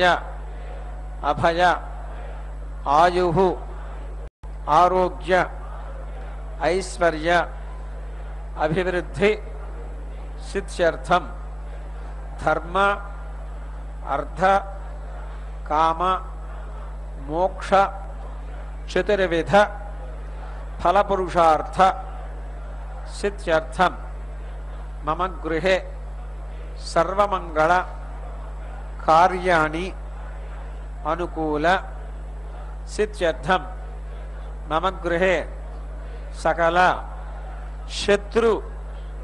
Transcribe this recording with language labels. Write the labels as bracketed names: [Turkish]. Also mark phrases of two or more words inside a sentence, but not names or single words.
[Sanskrit] అభయ ఆయుః ఆరోగ్య ఐశ్వర్య అభివృద్ధి సిద్ధ్యర్థం ధర్మ అర్థ కామ మోక్ష चतुर्विध फलपुरुषार्थ सिद्ध्यर्थं मम गृहे सर्वमंगल कार्याणि अनुकूल सिद्ध्यर्थं मम गृहे सकल शत्रु